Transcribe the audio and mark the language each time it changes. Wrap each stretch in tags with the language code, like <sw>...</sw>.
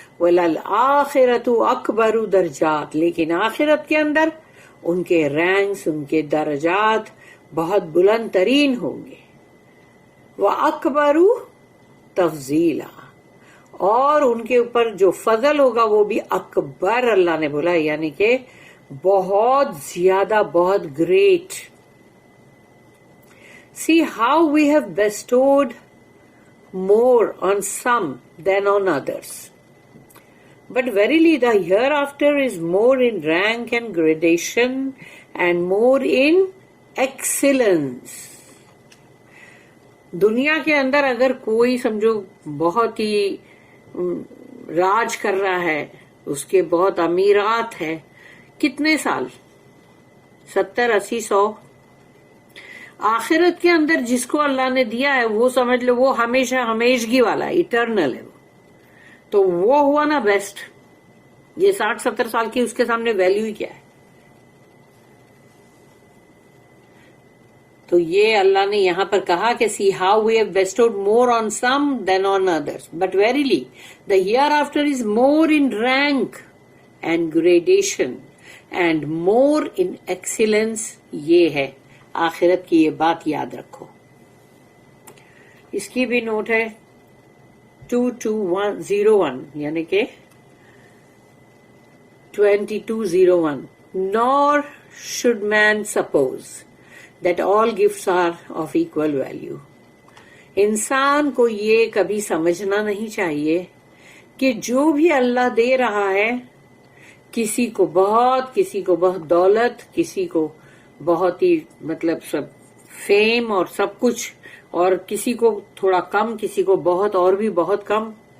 <ar>وَلَلْآخِرَةُ أَكْبَرُ درجات،</ar> <ur>لیکن آخرت کے اندر ان کے رینکس، ان کے درجات بہت بلند ترین ہوں گے.</ur> <ar>وَأَكْبَرُ تَفْضِيلًا،</ar> <ur>اور ان کے اوپر جو فضل ہوگا وہ بھی اکبر اللہ نے بولا، یعنی کہ بہت زیادہ، بہت great.</ur> <en>See how we have bestowed more on some than on others. But verily the hereafter is more in rank and gradation and more in excellence.</en> <ur>دنیا کے اندر اگر کوئی سمجھو بہت ہی راج کر رہا ہے، اس کے بہت امیرات ہے، کتنے سال، 70 80 100، آخرت کے اندر جس کو اللہ نے دیا ہے وہ سمجھ لو وہ ہمیشہ ہمیشگی والا ہے، ایٹرنل ہے وہ، تو وہ ہوا نا بیسٹ. یہ 60 70 سال کی اس کے سامنے ویلیو ہی کیا ہے. تو یہ اللہ نے یہاں پر کہا کہ</ur> <en>see how we have bestowed more on some than on others, but verily the hereafter is more in rank and gradation and more in excellence.</en> <ur>یہ ہے آخرت کی، یہ بات یاد رکھو. اس کی بھی نوٹ ہے 2201 یعنی کہ 2201.</ur> <en>Nor should man suppose that all gifts are of equal value.</en> <ur>انسان کو یہ کبھی سمجھنا نہیں چاہیے کہ جو بھی اللہ دے رہا ہے، کسی کو بہت دولت، کسی کو بہت ہی مطلب سب فیم اور سب کچھ، اور کسی کو تھوڑا کم، کسی کو بہت اور بھی بہت کم.</ur>